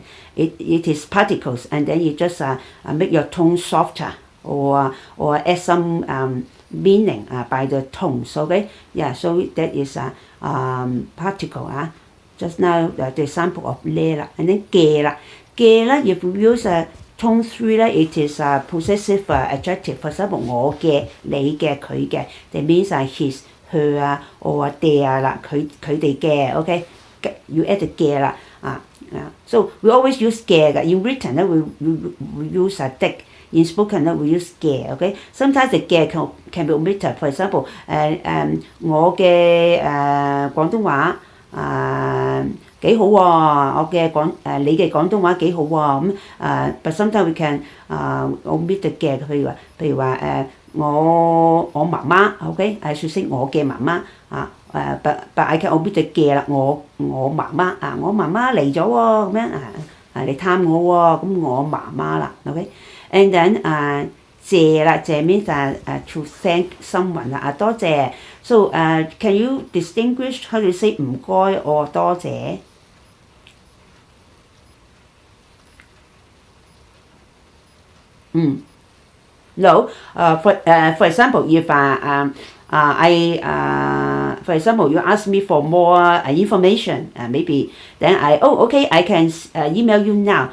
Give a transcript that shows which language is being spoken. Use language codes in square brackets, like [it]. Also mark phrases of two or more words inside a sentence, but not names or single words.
[en] It is particles, and then you just make your tone softer or add some meaning by the tones. Okay, yeah. So that is a particle. Just now the example of le, and then ge la. If we use tone 3 it is a possessive adjective. For example, [yue] 我嘅、你嘅、佢嘅 [en] that means his, her or their [yue] 啦，佢哋嘅 [en] okay. You add the [yue] 嘅啦 [en] so we always use 嘅 in written we use dick. In spoken we use 嘅 okay. Sometimes the 嘅can be omitted. For example [yue] 我嘅廣東話幾好喎，我嘅你嘅廣東話幾好喎 [en] but sometimes we can omit the [yue] 嘅，譬如話我媽媽 [en] ，OK， I should say [yue] 我嘅媽媽 [en] but I can omit the [yue] 嘅啦，我媽媽我媽媽嚟咗喎，咁樣嚟探我喎，咁我媽媽啦 ， [en] OK，and then [yue] 謝啦，謝 [en] means to thank someone [yue] 多謝。 [en] So can you distinguish how to say [yue] 唔該 or 多謝 ？No. [en] For example, if for example, you ask me for more information, maybe then okay, I can email you now.